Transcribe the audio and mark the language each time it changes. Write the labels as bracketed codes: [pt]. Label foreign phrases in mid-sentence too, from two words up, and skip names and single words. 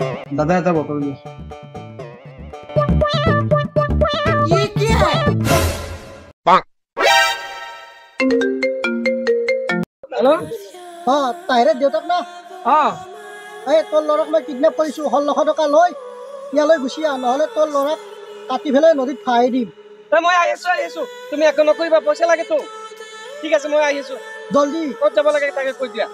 [as] দাদা এটা বটল দিয়ে [hi] ये क्या है हेलो [as] তাইৰে দেউতাক না তোৰ ল'ৰাক মই কিডনেপ কৰিছো 1600 টকা লৈ ইয়ালৈ গুচি আহ নহ'লে তোৰ ল'ৰাক কাটি পেলাই নদীত ফাই দিম মই আহিছো তুমি একো নকৰিবা পইচা লাগে তো ঠিক আছে মই আহিছো জলদি ক'ত যাব লাগে তাকে কৈ দিয়া